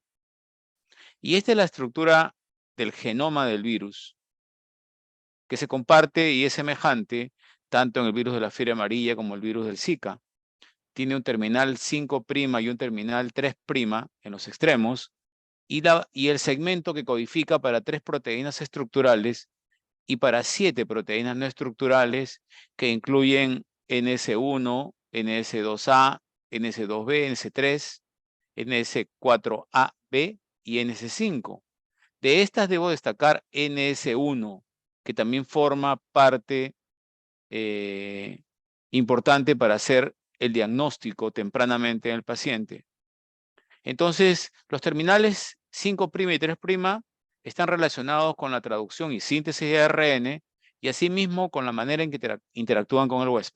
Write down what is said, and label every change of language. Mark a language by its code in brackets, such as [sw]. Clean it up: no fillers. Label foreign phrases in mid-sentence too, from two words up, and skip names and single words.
[es] Y esta es la estructura del genoma del virus, que se comparte y es semejante tanto en el virus de la fiebre amarilla como el virus del Zika. Tiene un terminal 5' y un terminal 3' en los extremos, y el segmento que codifica para 3 proteínas estructurales y para 7 proteínas no estructurales que incluyen NS1, NS2A, NS2B, NS3, NS4AB y NS5. De estas debo destacar NS1, que también forma parte importante para hacer el diagnóstico tempranamente en el paciente. Entonces, los terminales 5' y 3' están relacionados con la traducción y síntesis de ARN y asimismo con la manera en que interactúan con el huésped.